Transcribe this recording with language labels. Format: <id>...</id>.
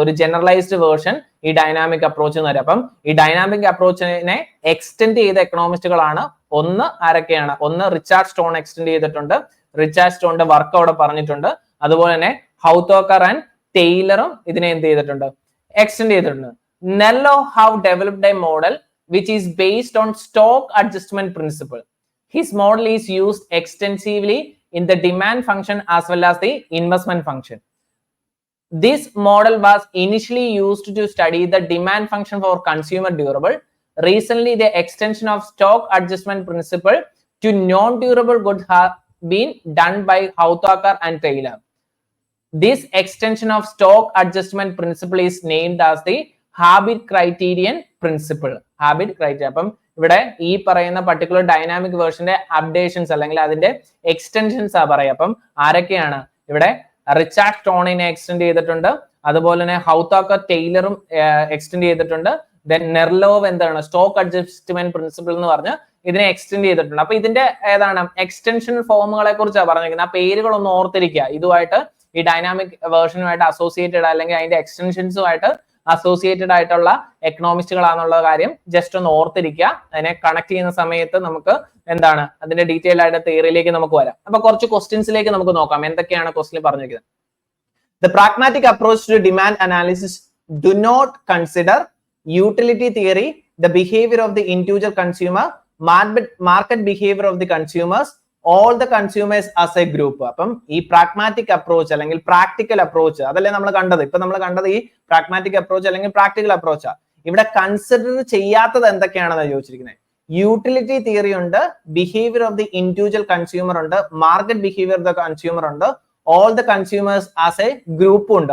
<ml>ഒരു generalised version ഈ dynamic approach എന്ന് പറയും. അപ്പം ഈ ഡൈനാമിക് അപ്രോച്ചിനെ എക്സ്റ്റെൻഡ് ചെയ്ത എക്കണോമിസ്റ്റുകളാണ് ഒന്ന് ആരൊക്കെയാണ്? ഒന്ന് റിച്ചാർഡ് സ്റ്റോൺ എക്സ്റ്റെൻഡ് ചെയ്തിട്ടുണ്ട്, റിച്ചാർഡ് സ്റ്റോണിന്റെ വർക്ക് അവിടെ പറഞ്ഞിട്ടുണ്ട്. അതുപോലെ തന്നെ ഹൗത്തോക്കർ ആൻഡ് ടെയ്ലറും ഇതിനെ എന്ത് ചെയ്തിട്ടുണ്ട്? എക്സ്റ്റെൻഡ് ചെയ്തിട്ടുണ്ട്.</ml> <en>Nerlove have developed a model which is based on stock adjustment principle. His model is used extensively in the demand function as well as the investment function. This model was initially used to study the demand function for consumer durable. Recently, the extension of stock adjustment principle to non-durable goods have been done by Houthakar and Taylor. This extension of stock adjustment principle is named as the habit criterion principle. Habit criteria.</en> <ml>അപ്പം ഇവിടെ ഈ പറയുന്ന particular dynamic വേർഷന്റെ updations അല്ലെങ്കിൽ അതിന്റെ extensions ആ പറയാം. അപ്പം ആരൊക്കെയാണ് ഇവിടെ? റിച്ചാർഡ് സ്റ്റോണിനെ എക്സ്റ്റെൻഡ് ചെയ്തിട്ടുണ്ട്, അതുപോലെ തന്നെ ഹൗത്താക്കർ ടെയ്ലറും എക്സ്റ്റെൻഡ് ചെയ്തിട്ടുണ്ട്. ദെൻ നെർലോവ് എന്താണ്? സ്റ്റോക്ക് അഡ്ജസ്റ്റ്മെന്റ് പ്രിൻസിപ്പിൾ എന്ന് പറഞ്ഞ് ഇതിനെ എക്സ്റ്റെൻഡ് ചെയ്തിട്ടുണ്ട്. അപ്പൊ ഇതിന്റെ ഏതാണ് എക്സ്റ്റൻഷൻ ഫോമുകളെ കുറിച്ചാണ് പറഞ്ഞിരിക്കുന്നത്. ആ പേരുകളൊന്ന് ഓർത്തിരിക്കുക. ഇതുമായിട്ട് ഈ ഡൈനാമിക് വേർഷനുമായിട്ട് അസോസിയേറ്റഡ് അല്ലെങ്കിൽ അതിന്റെ എക്സ്റ്റൻഷൻസുമായിട്ട് അസോസിയേറ്റഡ് ആയിട്ടുള്ള എക്കണോമിസ്റ്റുകളാണെന്നുള്ള കാര്യം ജസ്റ്റ് ഒന്ന് ഓർത്തിരിക്കുക. അതിനെ കണക്ട് ചെയ്യുന്ന സമയത്ത് നമുക്ക് എന്താണ് അതിന്റെ ഡീറ്റെയിൽ ആയിട്ട് തിയറിയിലേക്ക് നമുക്ക് വരാം. അപ്പൊ കുറച്ച് ക്വസ്റ്റ്യൻസിലേക്ക് നമുക്ക് നോക്കാം. എന്തൊക്കെയാണ് ക്വസ്റ്റ്യൻ പറഞ്ഞിരിക്കുന്നത്?</ml> <en>The pragmatic approach to demand analysis do not consider utility theory, the behavior of the individual consumer, market behavior of the consumers, all the consumers as a group.</en> <ml>അപ്പം ഈ പ്രാഗ്മാറ്റിക് അപ്രോച്ച് അല്ലെങ്കിൽ practical approach അതല്ലേ നമ്മൾ കണ്ടത്. ഇപ്പൊ നമ്മൾ കണ്ടത് ഈ പ്രാഗ്മാറ്റിക് അപ്രോച്ച് അല്ലെങ്കിൽ പ്രാക്ടിക്കൽ അപ്രോച്ചാ. ഇവിടെ കൺസിഡർ ചെയ്യാത്തത് എന്തൊക്കെയാണെന്ന് ചോദിച്ചിരിക്കുന്നത്.</ml> <en>Utility theory ഉണ്ട്, behaviour of the individual consumer ഉണ്ട്, market behaviour of the consumer ഉണ്ട്, all the consumers as a group ഉണ്ട്.</en>